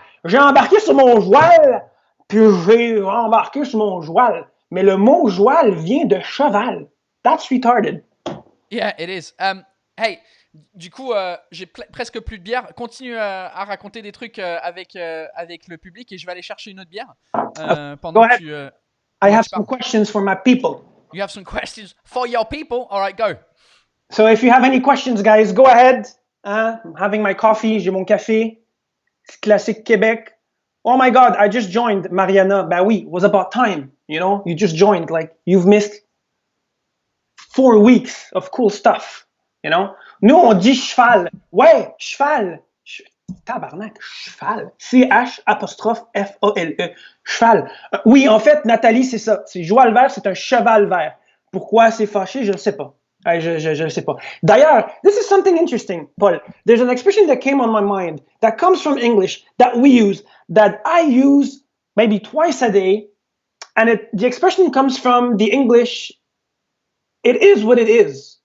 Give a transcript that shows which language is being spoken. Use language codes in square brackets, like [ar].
[fr] J'ai embarqué sur mon joual, puis j'ai embarqué sur mon joual. Mais le mot joual vient de cheval. [en] That's retarded. Yeah, it is. [fr] Hey, du coup, j'ai presque plus de bière. Continue à raconter des trucs avec le public et je vais aller chercher une autre bière pendant que tu. [en] I have some questions for my people. You have some questions for your people? All right, go. So if you have any questions, guys, go ahead. I'm having my coffee, [fr] j'ai mon café. Classique Québec. [en] Oh my God, I just joined, Mariana. [fr] Ben oui, [en] it was about time. You know, you just joined. Like, you've missed 4 weeks of cool stuff. You know? [fr] Nous, on dit cheval. Ouais, cheval. Tabarnak, cheval. C-H-F-A-L-E. Cheval. Oui, en fait, Nathalie, c'est ça. C'est joual vert, c'est un cheval vert. Pourquoi c'est fâché, je ne sais pas. Je ne sais pas. D'ailleurs, [en] this is something interesting, [fr] Paul. [en] There's an expression that came on my mind that comes from English that we use, that I use maybe twice a day. And the expression comes from the English, it is what it is.